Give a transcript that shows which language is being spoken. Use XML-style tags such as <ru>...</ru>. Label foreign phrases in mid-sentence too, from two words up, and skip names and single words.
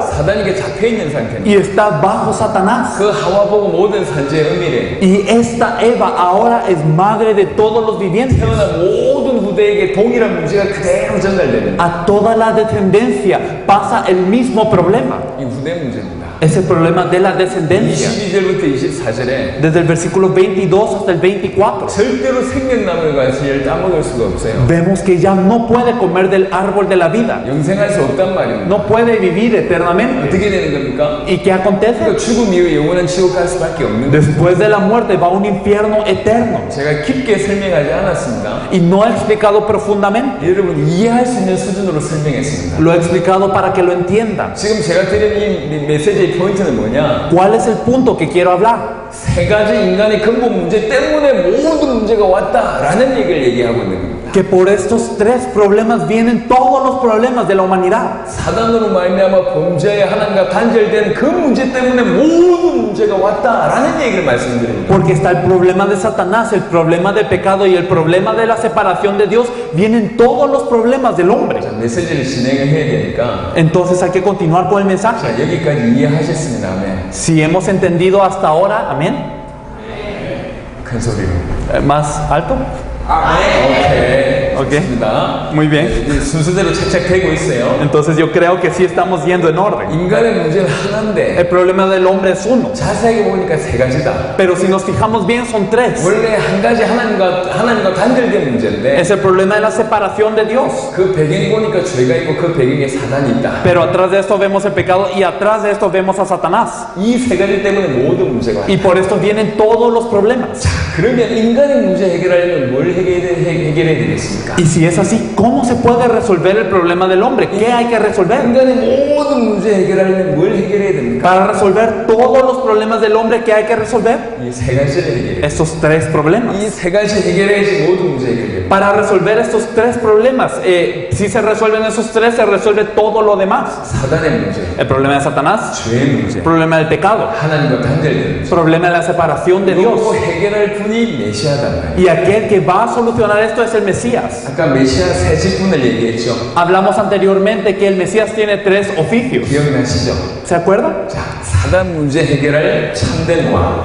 <ko>사단에게 잡혀 있는 상태입니다.</ko> <es>y está bajo Satanás.</es> <ko>그 하와 보고 모든 산자의 음이래.</ko> <es>Y esta Eva ahora es madre de todos los vivientes.</es> <ko>태어난 모든 후대에게 동일한 문제가 그대로 전달되는</ko> <es>A toda la descendencia pasa el mismo problema.</es> <ko>이 후대 문제입니다.</ko> <es>Es el problema de la descendencia.</es> <ko>22절부터 24절에</ko> <es>Desde el versículo 22 hasta el 24.</es> <ko>절대로 생명나무의 과실을 따먹을 수가 없어요.</ko> <es>Vemos que ya no puede comer del árbol de la vida.</es> <ko>영생할 수 없단 말입니다.</ko> <es>No puede vivir eternamente.</es> <ko>어떻게 되는 겁니까?</ko> <es>¿Y qué acontece?</es> <ko>그 죽음 이후에 영원한 지옥 갈 수밖에 없는 거예요.</ko> <es>Después de la muerte va a un infierno eterno.</es> <ko>제가 깊게 설명하지 않았습니다.</ko> <es>Y no he explicado profundamente.</es> <ko>여러분 이해할 수 있는 수준으로 설명했습니다.</ko> <es>Lo he explicado para que lo entiendan.</es> <ko>지금 제가 드린 이 메시지의 포인트는 뭐냐?</ko> <es>¿Cuál es el punto que quiero hablar?</es> <ko>세 가지 인간의 근본 문제 때문에 모든 문제가 왔다라는 얘기를 얘기하고 있는 겁니다.</ko> <es>Que por estos tres problemas vienen todos los problemas de la humanidad.</es> <ko>사단으로 말미암아 범죄의 하나님과 단절된 그 문제 때문에 모든 문제가 왔다라는 얘기를 말씀드립니다.</ko> <es>Porque está el problema de Satanás, el problema del pecado y el problema de la separación de Dios. Vienen todos los problemas del hombre.</es> <ko>자, 메시지를 진행을 해야 되니까</ko> <es>Entonces hay que continuar con el mensaje.</es> <ko>자, 여기까지 이해하셨습니다. 아멘.</ko> <es>Si hemos entendido hasta ahora, amén.</es> <ko>큰 소리로.</ko> <es>Más alto.</es> <ko>오케이. 오케이. 좋습니다.</ko> <es>Muy bien.</es> <ko>이제 순서대로 착착되고 있어요.</ko> <es>Entonces yo creo que sí estamos yendo en orden.</es> <ko>인간의 문제는 하나인데</ko> <es>El problema del hombre es uno.</es> <ko>자세하게 보니까 세 가지다.</ko> <es>Pero si nos fijamos bien son tres.</es> <ko>원래 한 가지 하나님과 단절된 문제인데</ko> <es>Es el problema de la separación de Dios.</es> <ko>그 배경 보니까 죄가 있고 그 배경에 사단이 있다.</ko> <es>Pero atrás de esto vemos el pecado y atrás de esto vemos a Satanás.</es> <ko>이 세 가지 때문에 모든 문제가</ko> <es>Y por esto vienen todos los problemas.</es> <ko>자, 그러면 인간의 문제 해결하려면 뭘 해결해야 되겠습니까?</ko> <es>Y si es así, ¿cómo se puede resolver el problema del hombre? ¿Qué hay que resolver?</es> <ko>인간의 모든 문제 해결하려면 뭘 해결해야 됩니까?</ko> <es>Para resolver todos los problemas del hombre, ¿qué hay que resolver?</es> <ko>이 세 가지를 해결해야 돼요.</ko> <es>Estos tres problemas.</es> <ko>이 세 가지 해결해야지 모든 문제 해결돼요.</ko> <es>Para resolver estos tres problemas, si se resuelven esos tres, se resuelve todo lo demás.</es> <ko>사단의 문제,</ko> <es>El problema de Satanás,</es> <ko>죄의 문제,</ko> <es>el problema del pecado,</es> <ko>하나님과 단절된</ko> <es>el</es> <ko>문제.</ko> <es>problema de la separación de Dios.</es> <ko>이거 해결할 분이 메시아단 말이에요.</ko> <es>Y aquel que va a solucionar esto es el Mesías.</es> <ko>아까 메시아 세 직분을 얘기했죠.</ko> <es>Hablamos anteriormente que el Mesías tiene tres oficios.</es> <ko>기억나시죠?</ko> <es>¿Se acuerdan?</es> <ko>자, 사단 문제 해결할 참된 왕,</ko>